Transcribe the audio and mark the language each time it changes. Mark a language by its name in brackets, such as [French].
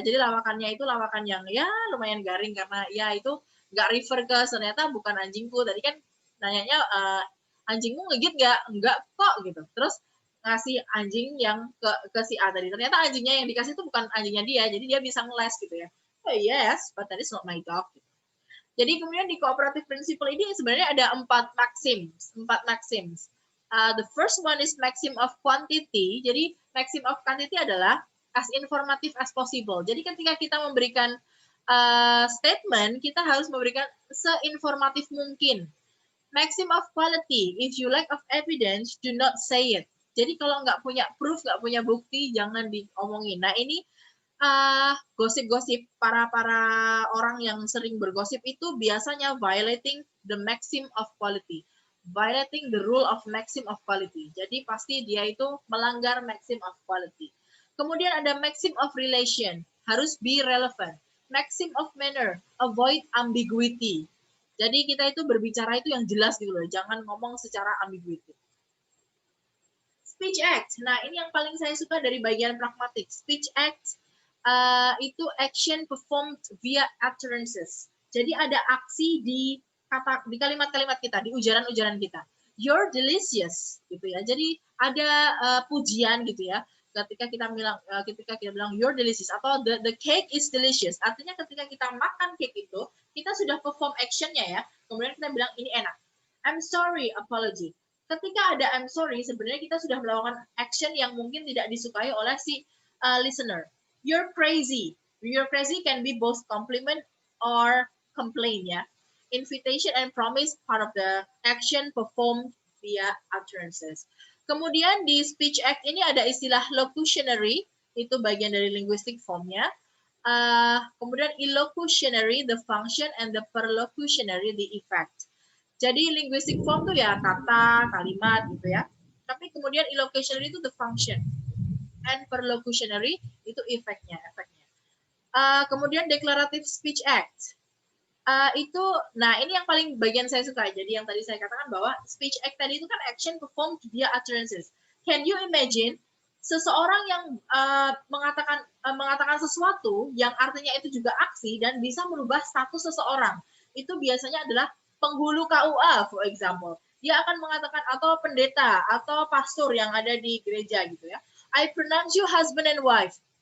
[Indonesian] Jadi lawakannya itu lawakan yang ya lumayan garing karena ya itu nggak refer ke ternyata bukan anjingku. Tadi kan nanyanya anjingmu ngegigit nggak? Enggak kok gitu. Terus ngasih anjing yang ke si A tadi. Ternyata anjingnya yang dikasih itu bukan anjingnya dia, jadi dia bisa ngeles gitu ya. [English] Oh yes, but that is not my dog. [Indonesian] Jadi kemudian di cooperative principle ini sebenarnya ada 4 maxims. [English] The first one is maxim of quantity. Jadi maxim of quantity adalah as informative as possible. [Indonesian] Jadi ketika kita memberikan statement, kita harus memberikan seinformatif mungkin. [English] Maxim of quality, if you lack of evidence, do not say it. [Indonesian] Jadi kalau nggak punya proof, nggak punya bukti, jangan diomongin. Nah ini gosip-gosip para orang yang sering bergosip itu biasanya [English] violating the maxim of quality, [Indonesian] violating the rule of maxim of quality. Jadi pasti dia itu melanggar maxim of quality. Kemudian ada maxim of relation, harus [English] be relevant. Maxim of manner, avoid ambiguity. [Indonesian] Jadi kita itu berbicara itu yang jelas gitu loh, jangan ngomong secara ambiguity. Speech act. Nah, ini yang paling saya suka dari bagian pragmatik. [English] Speech act itu action performed via utterances. [Indonesian] Jadi ada aksi di kalimat-kalimat kita, di ujaran-ujaran kita. [English] You're delicious, [Indonesian] gitu ya. Jadi ada pujian gitu ya. Ketika kita bilang [English] you're delicious [Indonesian] atau [English] the cake is delicious. [Indonesian] Artinya ketika kita makan cake itu, kita sudah perform actionnya ya. Kemudian kita bilang ini enak. [English] I'm sorry, apology. [Indonesian] Ketika ada [English] I'm sorry, [Indonesian] sebenarnya kita sudah melakukan action yang mungkin tidak disukai oleh si listener. [English] You're crazy. You're crazy can be both compliment or complaint ya. Invitation and promise part of the action performed via utterances. [Indonesian] Kemudian di speech act ini ada istilah locutionary, itu bagian dari linguistic formnya. [English] Kemudian illocutionary, the function, and the perlocutionary, the effect. [Indonesian] Jadi linguistic form tuh ya kata, kalimat gitu ya. Tapi kemudian illocutionary itu the function, and perlocutionary itu efeknya. Kemudian declarative speech act. Itu, nah ini yang paling bagian saya suka. Jadi yang tadi saya katakan bahwa speech act tadi itu kan action performed via utterances. [English] Can you imagine [Indonesian] seseorang yang mengatakan sesuatu yang artinya itu juga aksi dan bisa merubah status seseorang. Itu biasanya adalah penghulu KUA, [English] for example. [Indonesian] Dia akan mengatakan atau pendeta atau pastor yang ada di gereja gitu ya. [English] I pronounce you husband and wife.